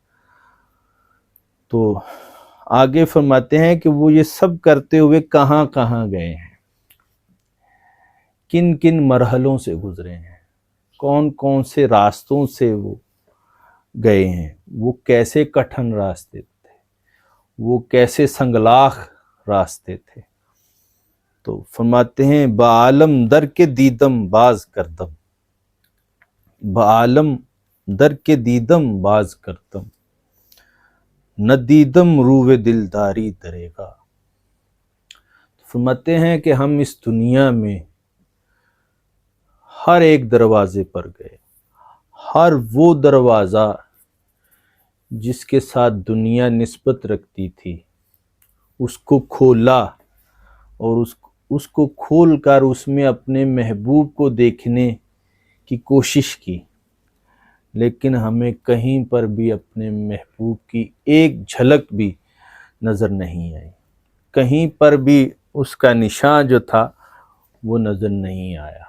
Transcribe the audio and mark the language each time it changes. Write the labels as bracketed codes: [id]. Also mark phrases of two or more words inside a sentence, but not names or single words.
[ur] تو آگے فرماتے ہیں کہ وہ یہ سب کرتے ہوئے کہاں کہاں گئے ہیں، کن کن مرحلوں سے گزرے ہیں، کون کون سے راستوں سے وہ گئے ہیں، وہ کیسے کٹھن راستے تھے، وہ کیسے سنگلاخ راستے تھے۔ تو فرماتے ہیں [fa] بعالم در کے دیدم باز کردم، بعالم در کے دیدم باز کردم، نہ دیدم روے دلداری دریغا۔ [ur] فرماتے ہیں کہ ہم اس دنیا میں ہر ایک دروازے پر گئے، ہر وہ دروازہ جس کے ساتھ دنیا نسبت رکھتی تھی اس کو کھولا، اور اس کو کھول کر اس میں اپنے محبوب کو دیکھنے کی کوشش کی، لیکن ہمیں کہیں پر بھی اپنے محبوب کی ایک جھلک بھی نظر نہیں آئی، کہیں پر بھی اس کا نشان جو تھا وہ نظر نہیں آیا۔